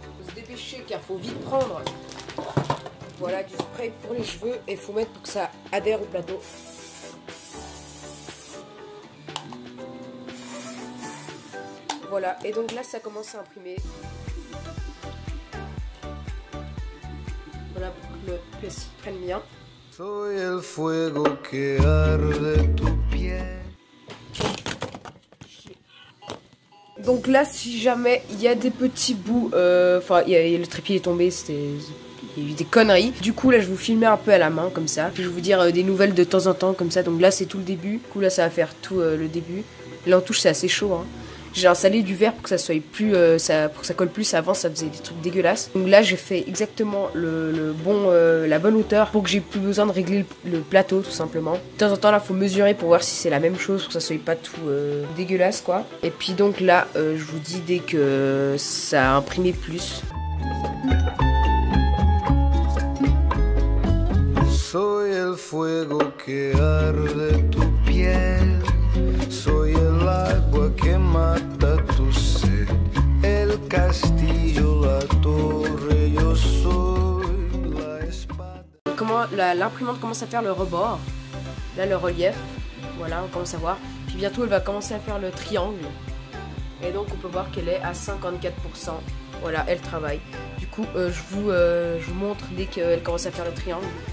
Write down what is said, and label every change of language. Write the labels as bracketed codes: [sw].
[fr] Faut se dépêcher car faut vite prendre. Voilà, du spray pour les cheveux et il faut mettre pour que ça adhère au plateau. Voilà, et donc là ça commence à imprimer. Voilà, pour que le plastique prenne bien. [es] Soy el fuego que arde tu piel. [fr] Donc là, si jamais il y a des petits bouts, enfin le trépied est tombé, il y a eu des conneries. Du coup là je vais vous filmer un peu à la main comme ça. Puis je vais vous dire des nouvelles de temps en temps comme ça. Donc là c'est tout le début. Du coup là ça va faire tout le début. Là en touche c'est assez chaud hein. J'ai installé du verre pour que ça soit plus pour que ça colle plus. Avant ça faisait des trucs dégueulasses. Donc là j'ai fait exactement la bonne hauteur pour que j'ai plus besoin de régler le plateau tout simplement. De temps en temps là faut mesurer pour voir si c'est la même chose pour que ça soit pas tout dégueulasse quoi. Et puis donc là je vous dis dès que ça a imprimé plus. [es] Soy el fuego que arde tu piel. Soy el agua que mata tu sed. El castillo, la torre, yo soy la espada. [fr] Comment l'imprimante commence à faire le rebord. Là le relief. Voilà, on commence à voir. Puis bientôt elle va commencer à faire le triangle. Et donc on peut voir qu'elle est à 54%. Voilà, elle travaille. Du coup je vous montre dès qu'elle commence à faire le triangle.